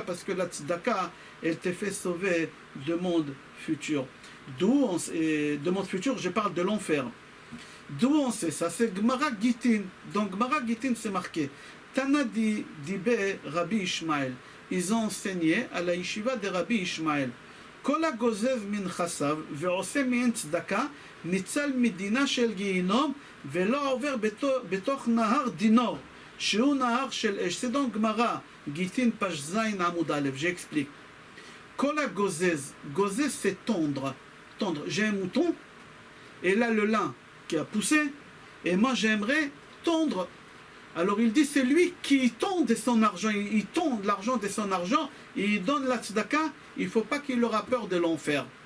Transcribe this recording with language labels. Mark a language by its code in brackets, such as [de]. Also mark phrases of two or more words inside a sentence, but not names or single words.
[fr] Parce que la tzedaka, elle te fait sauver de monde futur. De monde futur, je parle de l'enfer. D'où on sait ça? C'est Gemara Gitin. Donc Gemara Gitin, c'est marqué. [he] תנא דבי רבי ישמעאל. [fr] Ils ont enseigné à la yeshiva de Rabbi Ishmael. [he] כל הגוזז מן נכסיו ועושה מן צדקה ניצל מדינה של גיהינום ולא עובר בתוך נהר דינור שהוא נהר של אש. [fr] C'est donc Gemara Gitin page [he] זין עמוד אלף. [fr] J'explique. [he] כל הגוזז, [fr] gozez c'est tondre. Tondre. J'ai un mouton et là le lin qui a poussé et moi j'aimerais tondre. Alors il dit c'est lui qui tond de son argent, il tond l'argent de son argent, il donne la tzedaka, il ne faut pas qu'il aura peur de l'enfer.